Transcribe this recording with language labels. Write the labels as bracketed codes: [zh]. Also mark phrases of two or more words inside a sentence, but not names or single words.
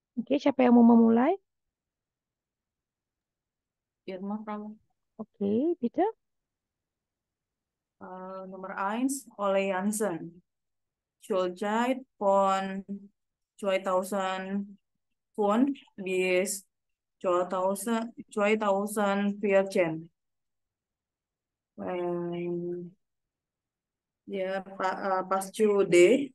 [id] Oke, siapa yang mau memulai? [de] Irma, Frau. Oke, Peter. Nummer 1, Ole Jansen. Schulzeit von 2005 bis 2014. Pascu D.